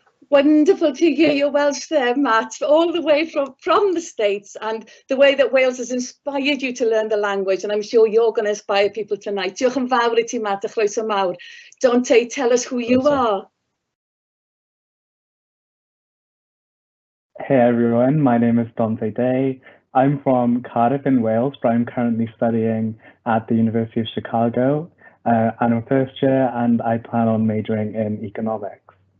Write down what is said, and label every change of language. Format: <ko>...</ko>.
<en>Wonderful to hear your Welsh there, Matt, all the way from the States, and the way that Wales has inspired you to learn the language, and I'm sure you're going to inspire people tonight.</en> <cy>Diolch yn fawr i ti, Matt, a chroeso mawr.</cy> <en>Dante, tell us who you are. Hey everyone, my name is Dante Day. I'm from Cardiff in Wales, but I'm currently studying at the University of Chicago. I'm a first year and I plan on majoring in economics.</en>